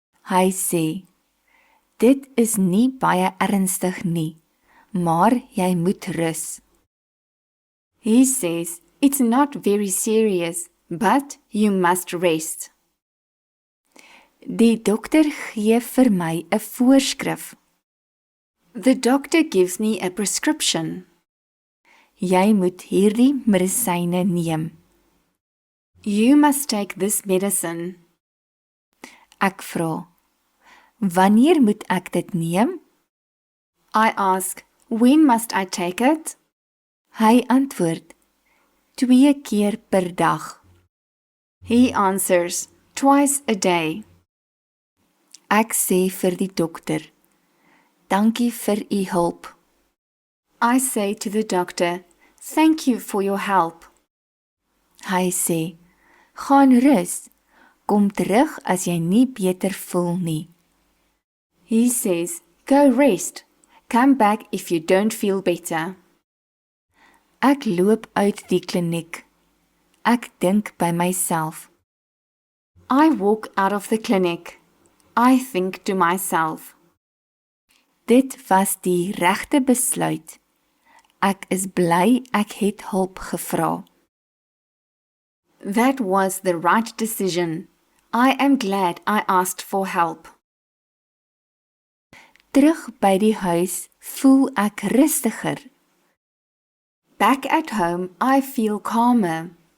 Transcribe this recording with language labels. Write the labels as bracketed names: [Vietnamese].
[Afrikaans] Hy sê, dit is nie baie ernstig nie, maar jy moet rus. [English] He says, it's not very serious, but you must rest. [Afrikaans] Die dokter gee vir my 'n voorskrif. [English] The doctor gives me a prescription. [Afrikaans] Jy moet hierdie medisyne neem. [English] You must take this medicine. [Afrikaans] Ek vra, wanneer moet ek dit neem? [English] I ask, when must I take it? [Afrikaans] Hy antwoord, 2 keer per dag. [English] He answers, twice a day. [Afrikaans] Ek sê vir die dokter, dankie vir u hulp. [English] I say to the doctor, thank you for your help. [Afrikaans] Hy sê, gaan rus, kom terug as jy nie beter voel nie. [English] He says, go rest, come back if you don't feel better. [Afrikaans] Ek loop uit die kliniek. Ek dink by myself. [English] I walk out of the clinic. I think to myself. [Afrikaans] Dit was die regte besluit. Ek is bly ek het hulp gevra. [English] That was the right decision. I am glad I asked for help. [Afrikaans] Terug by die huis voel ek rustiger. [English] Back at home, I feel calmer.